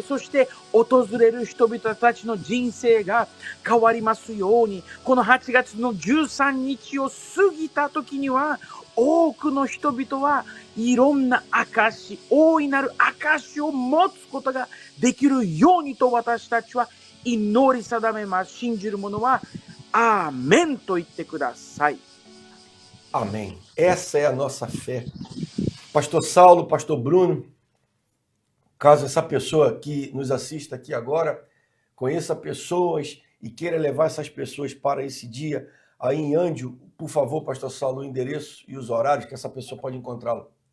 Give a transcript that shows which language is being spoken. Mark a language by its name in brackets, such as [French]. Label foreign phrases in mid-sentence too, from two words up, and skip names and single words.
[Japanese] そして訪れる人々たちの人生が変わりますように、この8月の13日を過ぎた時には、多くの人々はいろんな証、大いなる証を持つことができるようにと私たちは祈り定めます。信じる者はAmém,と言ってください。 [Portuguese] Amém. Essa é a nossa fé. Pastor Saulo, Pastor Bruno, caso essa pessoa que nos assista aqui agora conheça pessoas e queira levar essas pessoas para esse dia aí em Andio, por favor, Pastor Saulo, o endereço e os horários que essa pessoa pode encontrá-lo.